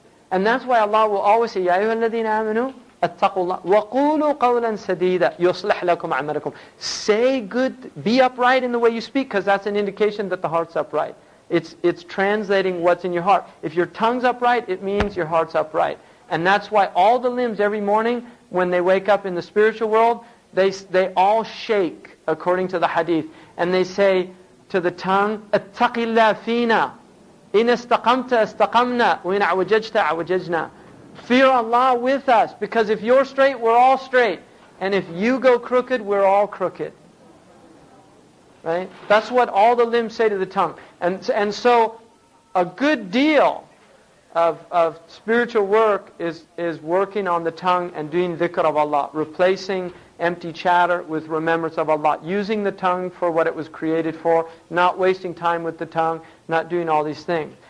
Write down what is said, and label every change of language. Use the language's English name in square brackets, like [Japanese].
[English] And that's why Allah will always say, [Arabic] يَا أَيُّهَا الَّذِينَ آمَنُوا اتَّقُوا اللَّهَ وَقُولُوا قَوْلًا سَدِيدًا يُصْلِحْ لَكُمْ أَعْمَالَكُمْ. [English] Say good, be upright in the way you speak, because that's an indication that the heart's upright. It's translating what's in your heart. If your tongue's upright, it means your heart's upright. And that's why all the limbs every morning, when they wake up in the spiritual world, they all shake according to the hadith. And they say to the tongue, [Arabic] اتَّقِ اللَّهَ فِينَا إِنْ اسْتَقَمْتَ اسْتَقَمْنَا وَإِنْ أَعْوَجَجْتَ أَعْوَجَجْنَا. [English] Fear Allah with us, because if you're straight, we're all straight. And if you go crooked, we're all crooked. Right? That's what all the limbs say to the tongue. And so a good deal of spiritual work is working on the tongue and doing dhikr of Allah, replacing empty chatter with remembrance of Allah, using the tongue for what it was created for, not wasting time with the tongue, not doing all these things.